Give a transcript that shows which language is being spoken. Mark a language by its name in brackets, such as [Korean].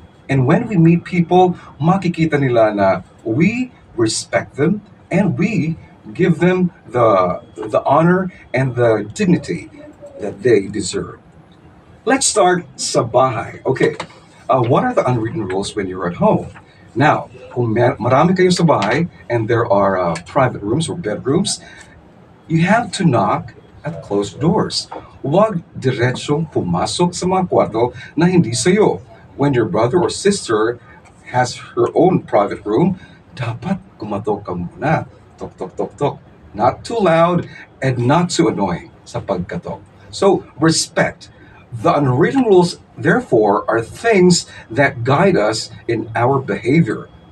[English] And when we meet people, [Filipino] makikita nila na [English] we respect them and we give them the honor and the dignity that they deserve. Let's start [Filipino] sa bahay. [English] Okay, what are the unwritten rules when you're at home? Now, [Filipino] kung marami kayo sa bahay [English] and there are private rooms or bedrooms, you have to knock at closed doors. [Filipino] Huwag diretsong pumasok sa mga kwarto na hindi sa'yo. [English] When your brother or sister has her own private room, [Filipino] dapat kumatok ka muna. [English] Tok, tok, tok, tok. Not too loud and not too annoying [Filipino] sa pagkatok. [English] So, respect. The unwritten rules, therefore, are things that guide us in our behavior.